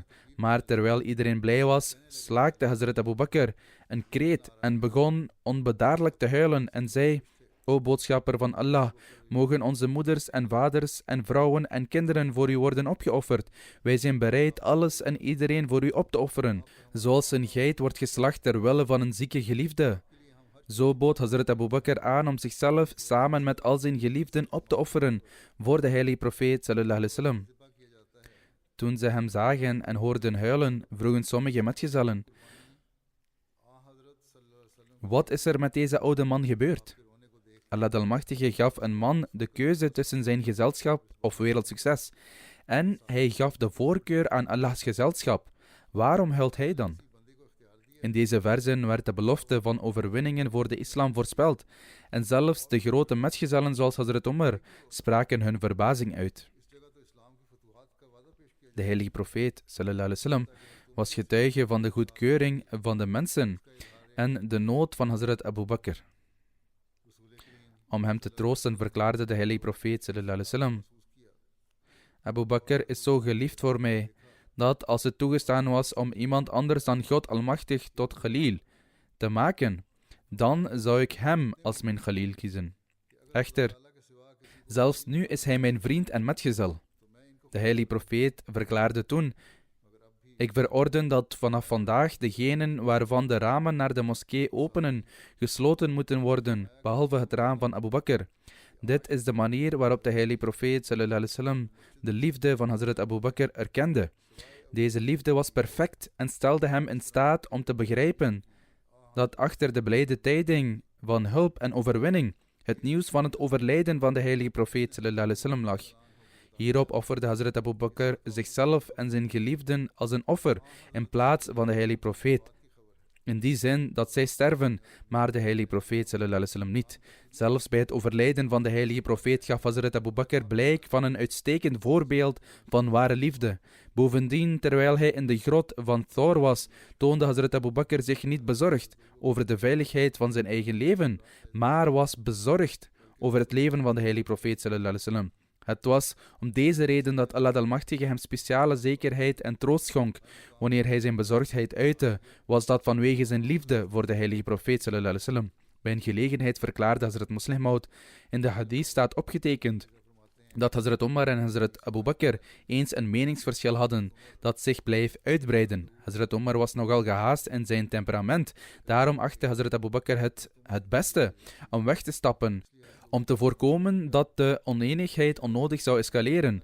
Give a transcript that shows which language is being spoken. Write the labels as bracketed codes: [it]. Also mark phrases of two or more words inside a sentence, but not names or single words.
[nl] Maar terwijl iedereen blij was, slaakte Hazrat Abu Bakr een kreet en begon onbedaarlijk te huilen en zei: O boodschapper van Allah, mogen onze moeders en vaders en vrouwen en kinderen voor u worden opgeofferd. Wij zijn bereid alles en iedereen voor u op te offeren, zoals een geit wordt geslacht ter wille van een zieke geliefde. Zo bood Hazrat Abu Bakr aan om zichzelf samen met al zijn geliefden op te offeren voor de heilige profeet [ar] صلى الله عليه وسلم. [nl] Toen ze hem zagen en hoorden huilen, vroegen sommige metgezellen: wat is er met deze oude man gebeurd? Allah de Almachtige gaf een man de keuze tussen zijn gezelschap of wereldsucces. En hij gaf de voorkeur aan Allahs gezelschap. Waarom huilt hij dan? In deze verzen werd de belofte van overwinningen voor de islam voorspeld. En zelfs de grote metgezellen zoals Hazrat Umar spraken hun verbazing uit. De heilige profeet [ar] صلى الله عليه وسلم [nl] was getuige van de goedkeuring van de mensen en de nood van Hazrat Abu Bakr. Om hem te troosten verklaarde de heilige profeet [ar] صلى الله عليه وسلم: [nl] Abu Bakr is zo geliefd voor mij, dat als het toegestaan was om iemand anders dan God Almachtig tot Khalil te maken, dan zou ik hem als mijn Khalil kiezen. Echter, zelfs nu is hij mijn vriend en metgezel. De heilige profeet verklaarde toen: ik verorden dat vanaf vandaag degenen waarvan de ramen naar de moskee openen, gesloten moeten worden, behalve het raam van Abu Bakr. Dit is de manier waarop de heilige profeet [ar] صلى الله عليه وسلم [nl] de liefde van Hazrat Abu Bakr erkende. Deze liefde was perfect en stelde hem in staat om te begrijpen dat achter de blijde tijding van hulp en overwinning het nieuws van het overlijden van de heilige profeet [ar] صلى الله عليه وسلم [nl] lag. Hierop offerde Hazrat Abu Bakr zichzelf en zijn geliefden als een offer in plaats van de heilige profeet. In die zin dat zij sterven, maar de heilige profeet [ar] صلى الله عليه وسلم [nl] niet. Zelfs bij het overlijden van de heilige profeet gaf Hazrat Abu Bakr blijk van een uitstekend voorbeeld van ware liefde. Bovendien, terwijl hij in de grot van Thor was, toonde Hazrat Abu Bakr zich niet bezorgd over de veiligheid van zijn eigen leven, maar was bezorgd over het leven van de heilige profeet [ar] صلى الله عليه وسلم. [nl] Het was om deze reden dat Allah de Almachtige hem speciale zekerheid en troost schonk. Wanneer hij zijn bezorgdheid uitte, was dat vanwege zijn liefde voor de heilige profeet [ar] صلى الله عليه وسلم. [nl] Bij een gelegenheid verklaarde Hazrat Muslih Maud: in de hadith staat opgetekend dat Hazrat Umar en Hazrat Abu Bakr eens een meningsverschil hadden dat zich bleef uitbreiden. Hazrat Umar was nogal gehaast in zijn temperament. Daarom achtte Hazrat Abu Bakr het beste om weg te stappen, om te voorkomen dat de oneenigheid onnodig zou escaleren.